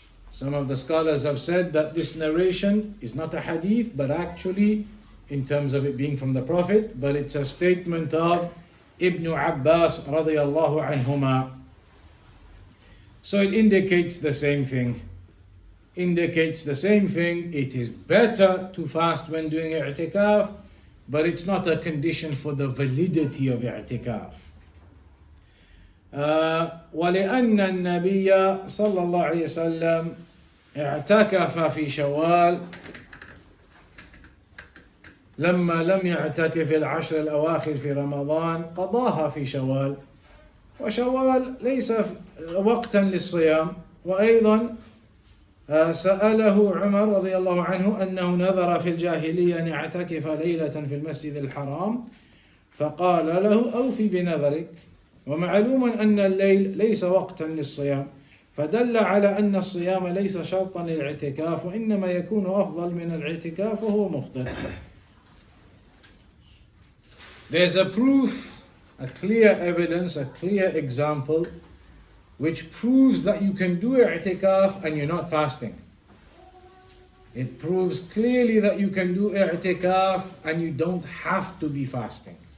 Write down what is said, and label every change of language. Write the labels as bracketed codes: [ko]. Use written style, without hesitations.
[en] Some of the scholars have said that this narration is not a hadith, but actually, in terms of it being from the Prophet, but it's a statement of Ibn Abbas radiyallahu anhuma. So it indicates the same thing. It is better to fast when doing i'tikaf, but it's not a condition for the validity of i'tikaf. [ar] ولأن النبي صلى الله عليه وسلم اعتكف في شوال لما لم يعتكف العشر الأواخر في رمضان قضاها في شوال، وشوال ليس وقتا للصيام. وأيضا سأله عمر رضي الله عنه أنه نذر في الجاهلية أن يعتكف ليلة في المسجد الحرام فقال له أوفي بنذرك، ومعلوم أن الليل ليس وقتا للصيام، فدل على أن الصيام ليس شرطا للاعتكاف وإنما يكون أفضل من الاعتكاف وهو مفضل. [en] There's a proof, a clear evidence, a clear example which proves that you can do i'tikaf and you're not fasting. It proves clearly that you can do i'tikaf and you don't have to be fasting.